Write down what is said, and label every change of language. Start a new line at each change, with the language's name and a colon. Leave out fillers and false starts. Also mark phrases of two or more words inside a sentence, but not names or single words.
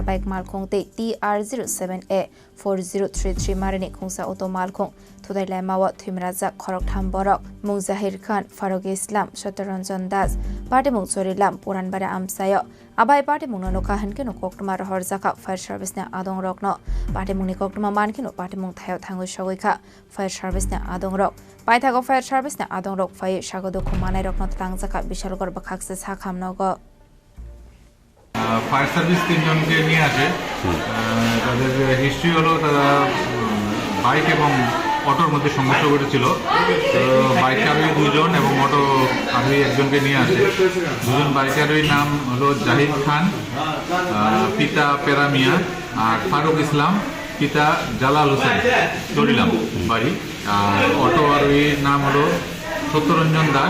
Kok Borok: Bike Malkongte TR07A 4033 Marini Kungsa Auto Malkong Tudai Lamawa Timraza Korok Tamborok Mung Zahir Khan Farog Islam Shataranjan Das Party Mung Sorilam Puran Bara Amsayo Abai Party Munoka Hankino Koktuma Horzaka Fire Service na Adong Rokno Party Muni Koktuma Mankino Party Mung Tayo Tango Shawika Fire Service na Adong Rok Paitago Fire Service na Adong Rok Fire Shagodo Kumana Rokno Tangzaka Bishalgor Bakaxis Hakam Nogo
Bangla: Fire Service 3 জনকে নিয়ে আসে তাদের হিস্ট্রি হলো তারা বাইক এবং অটোর মধ্যে সমস্যা ঘটেছিল তো বাইক আরোহী 2 জন এবং অটো আরোহী একজনকে নিয়ে আসে দুজন বাইক আরোহীর নাম হলো জাহিদ খান পিতা পেরামিয়া আর ফারুক ইসলাম পিতা জালাল হোসেন চরিলাম বাড়ি আর অটো আরোহীর নাম হলো সত্যরঞ্জন দাস